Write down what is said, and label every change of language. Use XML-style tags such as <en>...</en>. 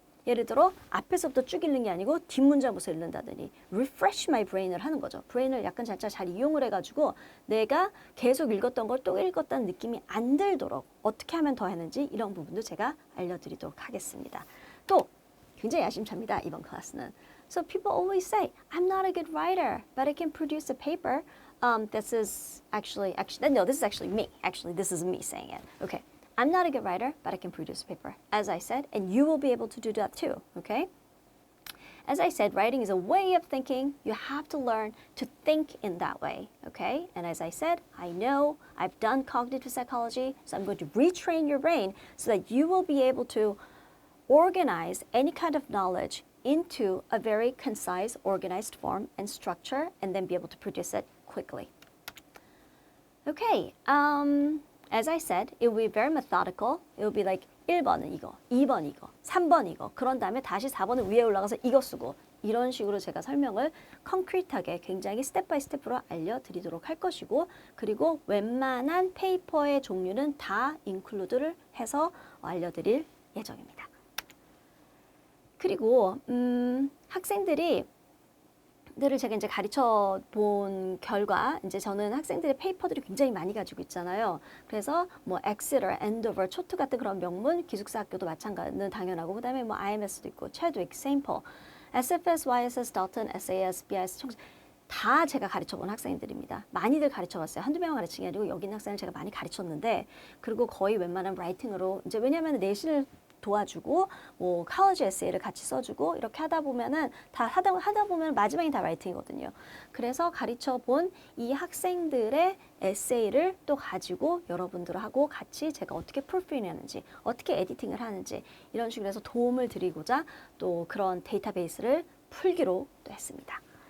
<ko>예를 들어 앞에서부터 쭉 읽는 게 아니고 뒷문장부터 읽는다더니</ko> <en>refresh my brain</en> <ko>을 하는 거죠. 브레인을 약간 잘 이용을 해가지고 내가 계속 읽었던 걸 또 읽었다는 느낌이 안 들도록 어떻게 하면 더 하는지 이런 부분도 제가 알려드리도록 하겠습니다. 또 굉장히 야심차입니다. 이번 클래스는.</ko> <en>So people always say, I'm not a good writer, but I can produce a paper. This is actually, no, this is actually me. Actually, this is me saying it. Okay. I'm not a good writer, but I can produce a paper, as I said, and you will be able to do that too, okay? As I said, writing is a way of thinking. You have to learn to think in that way, okay? And as I said, I know I've done cognitive psychology, so I'm going to retrain your brain so that you will be able to organize any kind of knowledge into a very concise, organized form and structure, and then be able to produce it quickly. Okay, as I said, it will be very methodical. It will be like</en> <ko>1번은 이거, 2번 이거, 3번 이거. 그런 다음에 다시 4번은 위에 올라가서 이거 쓰고 이런 식으로 제가 설명을 concrete하게 굉장히 스텝 바이 스텝으로 알려드리도록 할 것이고 그리고 웬만한 페이퍼의 종류는 다 include를 해서 알려드릴 예정입니다. 그리고 학생들이 들을 제가 이제 가르쳐 본 결과 이제 저는 학생들의 페이퍼들이 굉장히 많이 가지고 있잖아요. 그래서 뭐 Exeter, Andover, 초트 같은 그런 명문 기숙사 학교도 마찬가지는 당연하고 그다음에 뭐 IMS도 있고 Chadwick, St. Paul, SFS, YSS, Dalton, SAS, BIS 다 제가 가르쳐 본 학생들입니다. 많이들 가르쳐 봤어요. 한두 명 가르친 게 아니고 여기 있는 학생을 제가 많이 가르쳤는데 그리고 거의 웬만한 라이팅으로 이제 왜냐하면 내신을 도와주고 뭐 college 에세이를 같이 써주고 이렇게 하다 보면은 다 하다 보면 마지막이 다 라이팅이거든요. 그래서 가르쳐 본 이 학생들의 에세이를 또 가지고 여러분들하고 같이 제가 어떻게 프루프리딩하는지 어떻게 에디팅을 하는지 이런 식으로 해서 도움을 드리고자 또 그런 데이터베이스를 풀기로 또 했습니다.</ko>